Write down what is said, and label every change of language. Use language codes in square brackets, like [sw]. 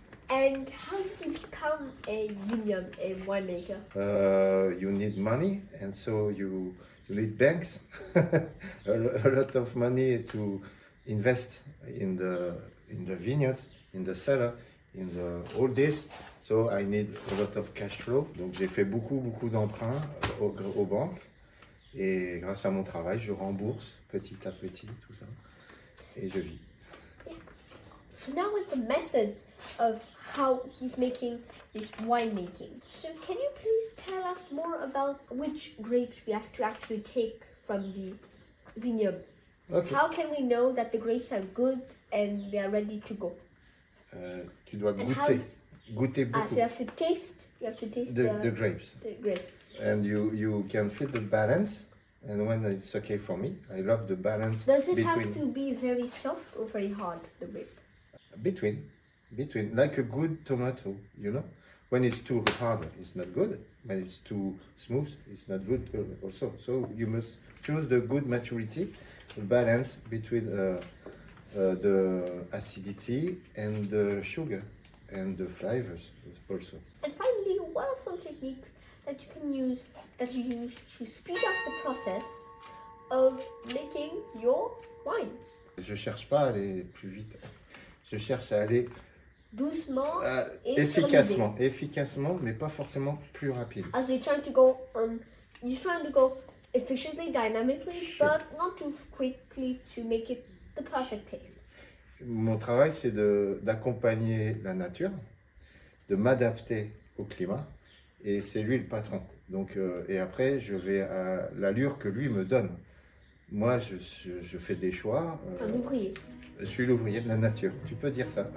[en] And how did you become a winemaker? You need money, and so you need banks. a lot of money to invest in the vineyards, in the cellar, in all this. So I need a lot of cash flow. [fr] Donc j'ai fait beaucoup d'emprunts aux banques. Et grâce à mon travail, je rembourse petit à petit tout ça. Et je vis. [en] Yeah. So now with the methods of how he's making this winemaking. So can you please tell us more about which grapes we have to actually take from the vineyard? Okay. How can we know that the grapes are good and they are ready to go? [fr] Tu dois [en] And [fr] goûter beaucoup. [en] So you have to taste the grapes. The grapes. And you can feel the balance, and when it's okay for me, I love the balance. Does it have to be very soft or very hard, the grape? Between, like a good tomato, you know? When it's too hard, it's not good. When it's too smooth, it's not good also. So you must choose the good maturity, the balance between the acidity and the sugar and the flavors also. And finally, what are some techniques that you use to speed up the process of making your wine? [fr] Je cherche pas à aller plus vite. Je cherche à aller doucement et efficacement, mais pas forcément plus rapide. [en] As you're trying to go efficiently, dynamically, Sure. but not too quickly to make it the perfect taste. [fr] Mon travail, c'est d'accompagner la nature, de m'adapter au climat, et c'est lui le patron. Donc, et après, je vais à l'allure que lui me donne. Moi, je fais des choix. Un ouvrier. Je suis l'ouvrier de la nature, tu peux dire ça.